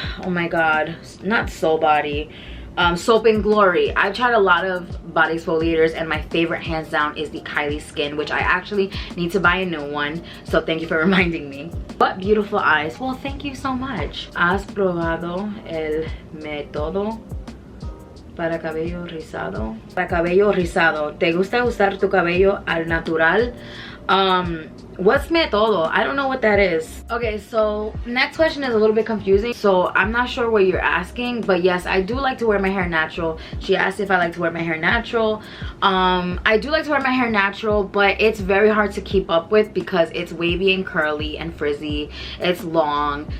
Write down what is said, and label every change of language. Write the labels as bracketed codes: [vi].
[en] Oh my god, not Soul Body. Soap and Glory. I've tried a lot of body exfoliators, and my favorite hands down is the Kylie Skin, which I actually need to buy a new one, so thank you for reminding me. What beautiful eyes. Well, thank you so much. [es] ¿Has probado el método para cabello rizado? Para cabello rizado. ¿Te gusta usar tu cabello al natural? [en] What's método? I don't know what that is. Okay, so next question is a little bit confusing, so I'm not sure what you're asking, but yes, I do like to wear my hair natural. She asked if I like to wear my hair natural. I do like to wear my hair natural, but it's very hard to keep up with because it's wavy and curly and frizzy. It's long.